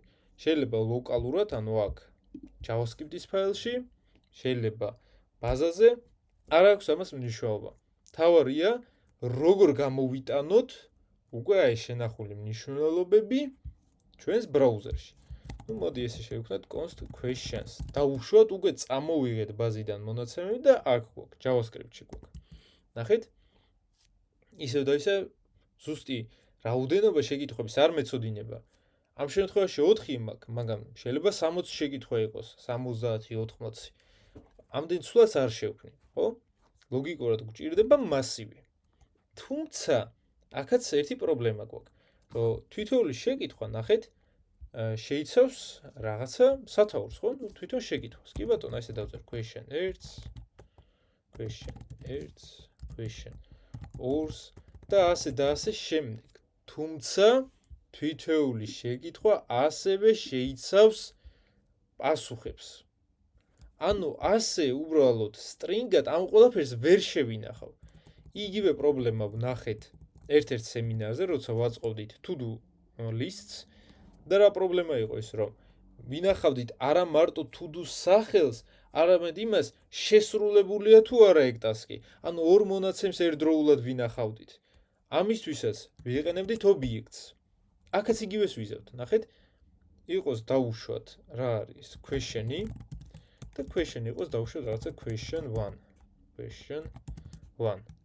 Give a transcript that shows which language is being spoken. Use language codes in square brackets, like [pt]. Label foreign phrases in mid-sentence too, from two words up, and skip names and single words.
[ka] შეიძლება ლოკალურად, ანუ აქ JavaScript-ის ფაილში, შეიძლება ბაზაზე, არ აქვს ამას მნიშვნელობა. თავარია როგორ გამოვიტანოთ უკვე აი შენახული მნიშვნელობები ჩვენს ბრაუზერში. ნუ მოდი ესე შევქმნათ [en] const questions. [ka] დავუშვათ უკვე წამოვიღეთ ბაზიდან მონაცემები და აქ გვაქვს JavaScript-ში გვაქვს. ნახეთ? ისევ და ისე ზუსტი რაოდენობა შეკითხვების არ მეწოდინება. ამ შემთხვევაში 4 მაქვს, მაგრამ შეიძლება 60 შეკითხვა იყოს, 70, 80. ამდენ ცვლას არ შევქმნი, ხო? ლოგიკურად გვჭირდება მასივი. თუმცა, აქაც ერთი პრობლემა გვაქვს, რომ თითოეული შეკითხვა, ნახეთ, შეიცავს რაღაცა სათაურს, ხო? თვითონ შეკითხვას. კი ბატონო, ესე დავწერ [en] question errors, question ors [ka] და ასე შემდეგ. თუმცა თითოეული შეკითხვა ასევე შეიცავს პასუხებს. ანუ ასე უბრალოდ string-ად ამ ყველაფერს ვერ შევინახავ. იგივე პრობლემა ვნახეთ ერთ-ერთ სემინარზე, როცა ვაწყობდით [en] to-do lists [ka] და რა პრობლემა იყო ის, რომ ვინახავდით არა მარტო to-do სახელს, არამედ იმას შესრულებულია თუ არა ეგ ტასკი. ანუ ორ მონაცემს ერთდროულად ვინახავდით. ამისთვისაც ვიყენებდით objects. აქაც იგივეს ვიზავთ, ნახეთ, იყოს დაუშვათ რა არის question-ი და question იყოს დაუშვათ რაღაცა question 1.